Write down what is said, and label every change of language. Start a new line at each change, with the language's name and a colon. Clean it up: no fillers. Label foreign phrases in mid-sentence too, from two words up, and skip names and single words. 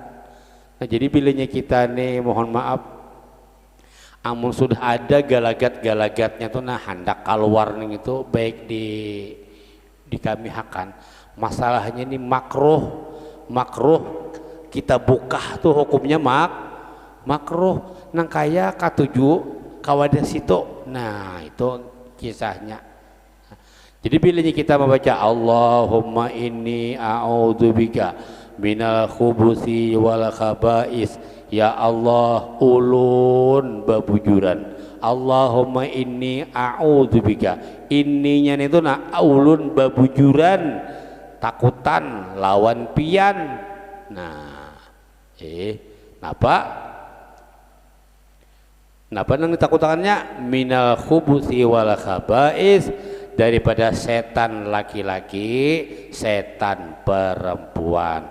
Banjar: Nah, jadi bilanya kita nih, mohon maaf, amun sudah ada galagat-galagatnya tuh, nah hendak keluar nih itu baik di kami hakan. Masalahnya ini makruh kita buka tuh hukumnya makruh. Nang kaya katuju kawadah situ. Nah, itu kisahnya. Jadi bilanya kita membaca
Arabic: اللهم إني أعوذ بك من الخبث والخبائث,
Banjar: ya Allah ulun babujuran.
Arabic: اللهم إني أعوذ بك,
Banjar: inninya itu nah ulun babujuran, takutan lawan pian. Nah, Napa nang ditakutannya
Arabic: من الخبث والخبائث,
Banjar: daripada setan laki-laki, setan perempuan.